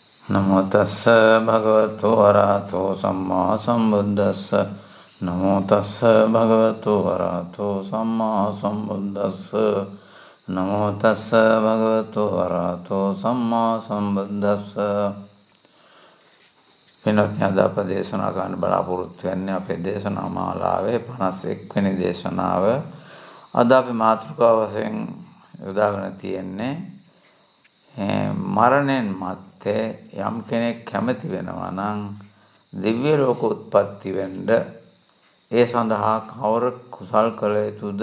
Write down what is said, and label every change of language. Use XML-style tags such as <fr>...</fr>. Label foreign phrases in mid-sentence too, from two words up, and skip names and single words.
<pi>නමෝ තස්ස භගවතු වරහතෝ සම්මා සම්බුද්දස්ස නමෝ තස්ස භගවතු වරහතෝ සම්මා සම්බුද්දස්ස නමෝ තස්ස භගවතු වරහතෝ සම්මා සම්බුද්දස්ස.</pi> <si>වෙනත් අද අප දේශනා කරන්න බලාපොරොත්තු වෙන්නේ අපේ දේශනා මාලාවේ 51 වෙනි දේශනාව. අද අපි මාතෘකාව වශයෙන් යොදාගෙන තියෙන්නේ මරණයෙන් මත්තේ යම් කෙනෙක් කැමති වෙනවා නම් දිව්‍ය ලෝක උත්පත්ති වෙන්න ඒ සඳහා කවර කුසල් කළ යුතුද?</si>